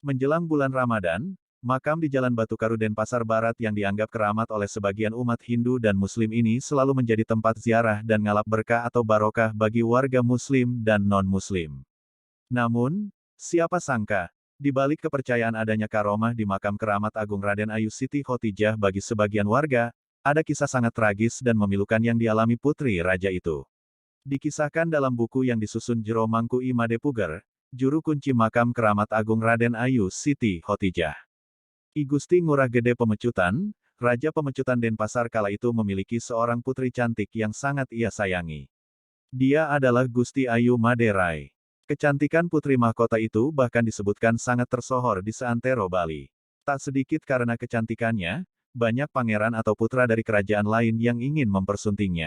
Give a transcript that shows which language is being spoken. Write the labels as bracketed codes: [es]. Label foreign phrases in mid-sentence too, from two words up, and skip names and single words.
[id] Menjelang bulan Ramadan, makam di Jalan Batu Karu Denpasar Barat yang dianggap keramat oleh sebagian umat Hindu dan Muslim ini selalu menjadi tempat ziarah dan ngalap berkah atau barokah bagi warga Muslim dan non-Muslim. Namun, siapa sangka, di balik kepercayaan adanya karomah di makam keramat Agung Raden Ayu Siti Khotijah bagi sebagian warga, ada kisah sangat tragis dan memilukan yang dialami putri raja itu. Dikisahkan dalam buku yang disusun Jero Mangku I Madepuger, juru kunci makam keramat Agung Raden Ayu Siti Khotijah. I Gusti Ngurah Gede Pemecutan, Raja Pemecutan Denpasar kala itu memiliki seorang putri cantik yang sangat ia sayangi. Dia adalah Gusti Ayu Maderai. Kecantikan putri mahkota itu bahkan disebutkan sangat tersohor di seantero Bali. Tak sedikit karena kecantikannya, banyak pangeran atau putra dari kerajaan lain yang ingin mempersuntingnya.